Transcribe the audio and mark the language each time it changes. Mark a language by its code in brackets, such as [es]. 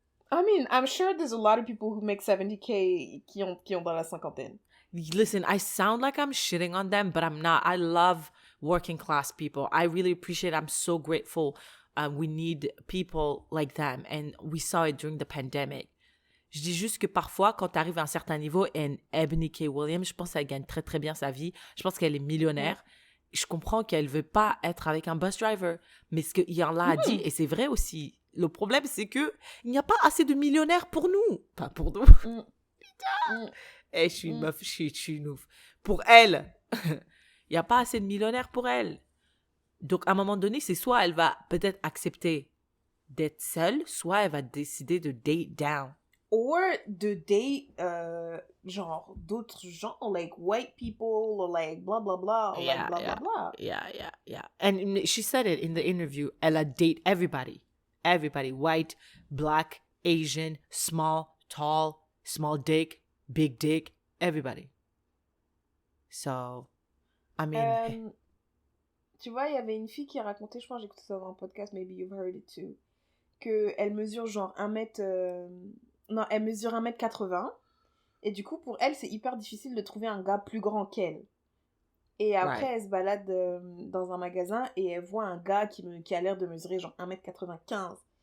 [en] I mean, I'm sure there's a lot of people who make 70K [fr] qui ont dans la cinquantaine. [en] Listen, I sound like I'm shitting on them, but I'm not. I love working class people. I really appreciate it. I'm so grateful. We need people like them. And we saw it during the pandemic. [fr] Je dis juste que parfois, quand tu arrives à un certain niveau, et Ebony K. Williams, je pense qu'elle gagne très, très bien sa vie. Je pense qu'elle est millionnaire. Je comprends qu'elle ne veut pas être avec un bus driver. Mais ce qu'il y en a dit, et c'est vrai aussi, le problème, c'est qu'il n'y a pas assez de millionnaires pour nous. Pas pour nous. Putain. Je suis une meuf, je suis une ouf. Pour elle, il n'y a pas assez de millionnaires pour elle. Donc, à un moment donné, c'est soit elle va peut-être accepter d'être seule, soit elle va décider de date down. [en] Or [fr] de date, genre, d'autres gens, [en] like white people, or like blah, blah, blah, or like blah, blah, blah. Yeah. And she said it in the interview. [fr] Elle a date everybody. [en] Everybody. White, black, Asian, small, tall, small dick, big dick, everybody. So, I mean... [fr] tu vois, il y avait une fille qui racontait, je pense que j'ai écouté ça dans un podcast, [en] maybe you've heard it too, [fr] qu'elle mesure genre elle mesure 1m80, et du coup, pour elle, c'est hyper difficile de trouver un gars plus grand qu'elle. Et après, elle se balade dans un magasin, et elle voit un gars qui a l'air de mesurer genre 1m95.